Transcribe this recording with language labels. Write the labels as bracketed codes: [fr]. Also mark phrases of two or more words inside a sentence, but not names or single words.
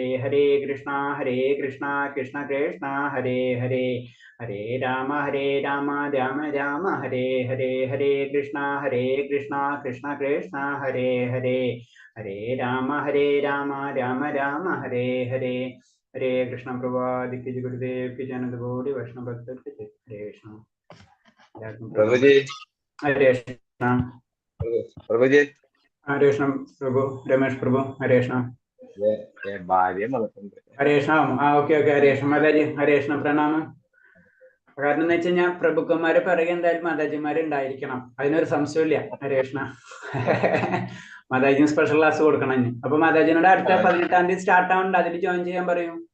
[ml] ഹരേ കൃഷ്ണ കൃഷ്ണ കൃഷ്ണ ഹരേ ഹരേ. ഹരേ രാമ രാമ രാമ ഹരേ ഹരേ. ഹരേ കൃഷ്ണ കൃഷ്ണ കൃഷ്ണ ഹരേ ഹരേ. ഹരേ രാമ രാമ രാമ ഹരേ ഹരേ. ഹരേ കൃഷ്ണ. പ്രഭാതിക്ക് ഗുരുദേവ് [hi] की जन गौरी वैष्णव भक्त हरे कृष्ण. प्रभुजी हरे कृष्ण. प्रभुजी हरे कृष्ण प्रभु. रमेश प्रभु हरे कृष्ण. [ml] ഭാര്യ ഹരേ കൃഷ്ണ. ഓക്കെ ഹരേ കൃഷ്ണ. മാതാജി ഹരേ കൃഷ്ണ പ്രണാമം. കാരണം എന്ന് വെച്ച് കഴിഞ്ഞാൽ പ്രഭുക്കന്മാരെ പിറകെ എന്തായാലും മാതാജിമാര് ഉണ്ടായിരിക്കണം, അതിനൊരു സംശയമില്ല. ഹരേ കൃഷ്ണ. മാതാജിന് [en] special class [ml] കൊടുക്കണം. അപ്പൊ മാതാജിനോട് അടുത്ത 18-ാം തീയതി സ്റ്റാർട്ട് ആവുന്നുണ്ട്, അതിൽ ജോയിൻ ചെയ്യാൻ പറയൂ.